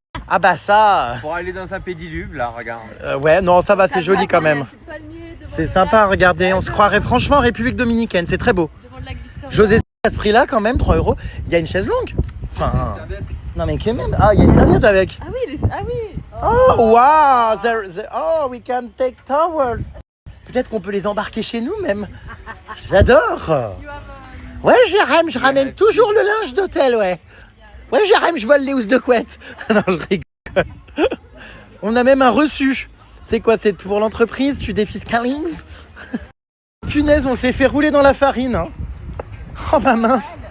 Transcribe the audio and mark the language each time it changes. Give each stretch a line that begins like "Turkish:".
French: Ah bah ça... Pour aller dans un pédiluve, là, regarde. Ouais, non, ça va, c'est joli quand même. C'est sympa à regarder, on se croirait franchement en République Dominicaine, c'est très beau. José, à ce prix-là quand même, 3 euros. Il y a une chaise longue. Enfin... Non mais quand même, il y a une serviette avec. Ah oui,
English: Oh, wow, oh, we can take towels.
French: Peut-être qu'on peut les embarquer chez nous même. J'adore. Ouais, je ramène toujours le linge d'hôtel, ouais. Ouais, je vole les housses de couette. Non, je rigole. On a même un reçu. C'est quoi, c'est pour l'entreprise? Tu défiscalises? Punaise, on s'est fait rouler dans la farine. Hein. Oh bah mince.